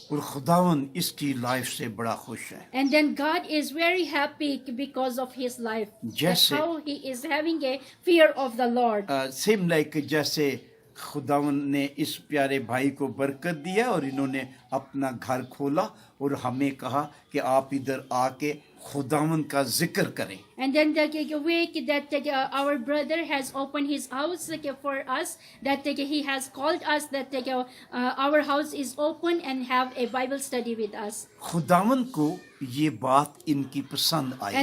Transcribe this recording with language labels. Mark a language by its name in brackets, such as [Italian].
[Hindi] और खुदावन इसकी लाइफ से बड़ा खुश है। [English] And then God is very happy because of his life. That's [Hindi] जैसे [English] how he is having a fear of the Lord. Same like [Hindi] जैसे खुदावन ने इस प्यारे भाई को बरकत दिया और इन्होंने अपना घर खोला और हमें कहा कि आप इधर आके खुदावन का जिक्र करें। [English] And then the way that our brother has opened his house for us, that he has called us, that our house is open and have a Bible study with us. [Hindi] खुदावन को ये बात इनकी पसंद आई।